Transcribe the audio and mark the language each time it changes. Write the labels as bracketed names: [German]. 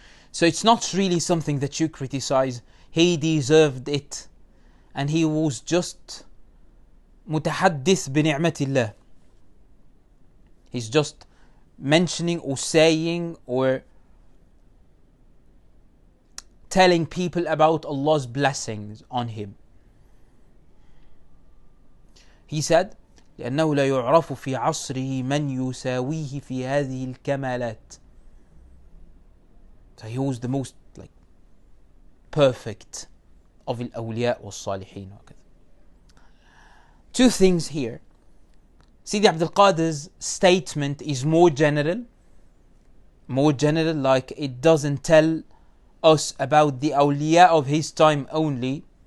[English] So it's not really something that you criticize. He deserved it, and he was just [Arabic] mutahaddith bi ni'matillah. [English] He's just mentioning or saying or telling people about Allah's blessings on him. He said, [Arabic] لأنه لا يعرف في عصره من يساويه في هذه الكمالات. [English] So he was the most perfect of [Arabic] الأولياء والصالحين. [English] Two things here. Sidi Abdul Qadir's statement is more general, like it doesn't tell us about the awliya of his time only.